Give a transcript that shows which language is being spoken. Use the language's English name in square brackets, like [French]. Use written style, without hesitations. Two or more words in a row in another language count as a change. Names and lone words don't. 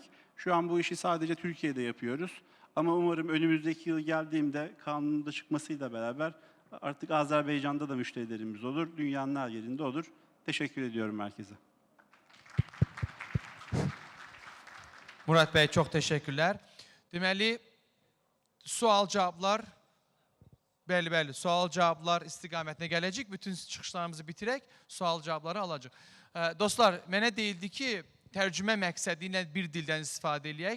[Turkish] Şu an bu işi sadece Türkiye'de yapıyoruz. Ama umarım önümüzdeki yıl geldiğimde kanunun da çıkmasıyla beraber artık Azerbaycan'da da müşterilerimiz olur, dünyanın her yerinde olur. Teşekkür ediyorum herkese. [Azerbaijani] Murat bəy, çox təşəkkürlər. Deməli, sual-cavablar, bəli, sual-cavablar istiqamətinə gələcək. Bütün çıxışlarımızı bitirək, sual-cavabları alacaq. Dostlar, mənə deyildi ki, tərcümə məqsədi ilə bir dildən istifadə eləyək.